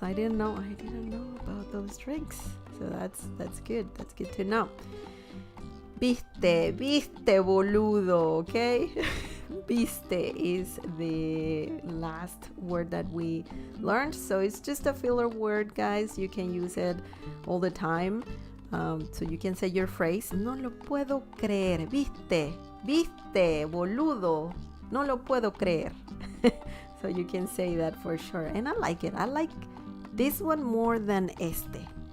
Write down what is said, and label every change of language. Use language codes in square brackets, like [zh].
[en] I didn't know about those drinks. So that's good. That's good to know. Viste, boludo, okay? Viste is the last word that we learned. So it's just a filler word, guys. You can use it all the time. So you can say your phrase, [es] no lo puedo creer, viste, boludo, no lo puedo creer. [en] So you can say that for sure. And I like it. I like this one more than este.